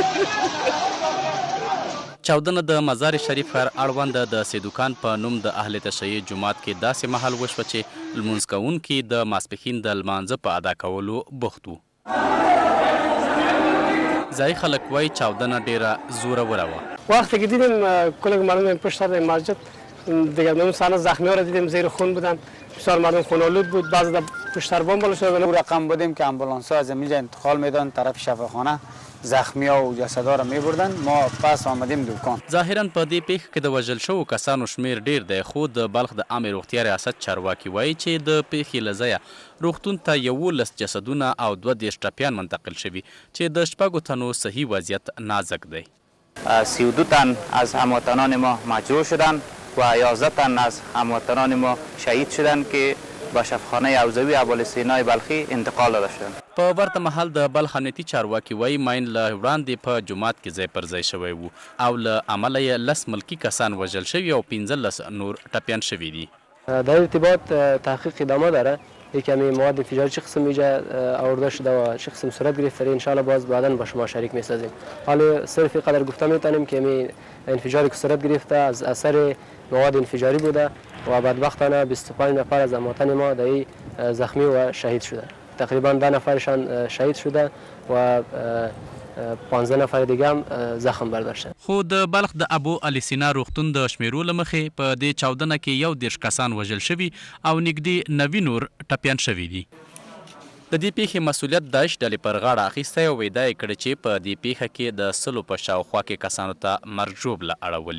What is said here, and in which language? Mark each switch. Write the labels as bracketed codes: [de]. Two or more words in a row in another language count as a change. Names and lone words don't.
[ps] چاودنه د مزار شریف ښار اړوند د سیدوکان په نوم د اهل تشیع جومات کې داسې مهال وشوه چې لمونځ کوونکي د ماسپښین د لمانځه په ادا کولو بوخت وو. ځایي خلک وایي چاودنه ډیره زوروره وه. [fa] وقتی که دیدیم کل مردم پشت سر مسجد دیگه اون سال زخمی ها را دیدیم زیر خون بودن، بسیار مردم خونالود بود، بعضی در پشت سر بام بالا شده. رقم بودیم که امبولانس ها از اینجا انتقال میدن طرف شفاخانه، زخمی ها و جسدا را میبردن. ما پس آمدیم دکان. [ps] ظاهرا په دې پیښه کې د وژل شوو کسانو شمیر ډیر دی، خو د بلخ د عامې روغتیا ریاست چارواکي وایي چې د پیښې له ځایه روغتون ته 11 جسدونه او 32 ټپیان منتقل شوي چې د 6 تنو صحی وضعیت نازک دی. [fa] 32 تن از هموطنان ما مجروح شدند و 11 تن از هموطنان ما شهید شدند که به شفاخانه عوضوی ابوعلی سینای بلخی انتقال داده شدند. [ps] په ورته مهال د بلخ امنیتي چارواکي وایي ماین له وړاندې په جومات کې ځای پر ځای شوی وو او له امله یې 10 ملکي کسان وژل شوي او 15 نور ټپیان شوي دي. [fa] در ارتباط تحقیق ادامه داره. یکمی مواد انفجاری چه قسم اینجا آورده شده و چه قسم صورت گرفته ان شاء الله باز بعدا با شما شریک میسازیم. حالا صرف قدر گفته میتونیم که می انفجاری که صورت گرفته از اثر مواد انفجاری بوده و بدبختانه 25 نفر از هموطن ما در این زخمی و شهید شده. تقریبا 10 نفرشان شهید شده و 15 نفر دیگه هم زخم برداشتن. [ps] خو د بلخ د ابو علي سینا روغتون د شمیرو له مخې په دې چاودنه کې 11 کسان وژل شوي او نږدې 90 نور ټپیان شوي دي. د دې پیښې مسؤلیت داعش ډلې پر غاړه اخیستی او ویدا یې کړې چې په دې پیښه کې د 100 په شاوخوا کې کسانو ته مرګ ژوبله اړولې.